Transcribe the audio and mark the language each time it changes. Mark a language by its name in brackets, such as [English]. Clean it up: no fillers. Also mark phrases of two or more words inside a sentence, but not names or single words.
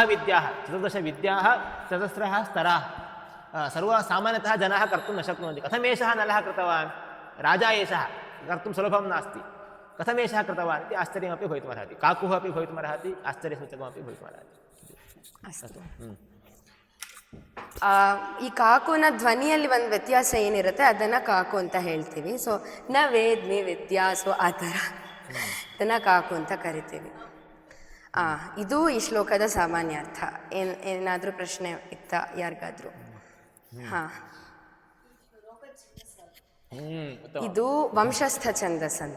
[Sanskrit] विद्याः चतुर्दश विद्याः चतस्रः स्तराः सर्वाः सामान्यतः जनाः कर्तुं न शक्नुवन्ति कथमेषः नलः कृतवान् राजा एषः कर्तुं सुलभं नास्ति कथमेषः कृतवान् इति आश्चर्यमपि भवितुमर्हति काकुः अपि भवितुमर्हति आश्चर्यसूचकमपि भवितुमर्हति अस्तु [Kannada] ಈ ಕಾಕುನ ಧ್ವನಿಯಲ್ಲಿ ಒಂದು ವ್ಯತ್ಯಾಸ ಏನಿರುತ್ತೆ ಅದನ್ನು ಕಾಕು ಅಂತ ಹೇಳ್ತೀವಿ. ಸೊ [Sanskrit] ನ ವೇದ್ಮಿ ವಿದ್ಯಾ, [Kannada] ಸೊ ಆ ಥರ ಇದನ್ನು ಕಾಕು ಅಂತ ಕರಿತೀವಿ. ಇದು ಈ ಶ್ಲೋಕದ ಸಾಮಾನ್ಯ ಅರ್ಥ. ಏನಾದರೂ ಪ್ರಶ್ನೆ ಇತ್ತ ಯಾರಿಗಾದರೂ? ಹಾಂ, ಇದು ವಂಶಸ್ಥ ಛಂದಸ್ ಅಂತ.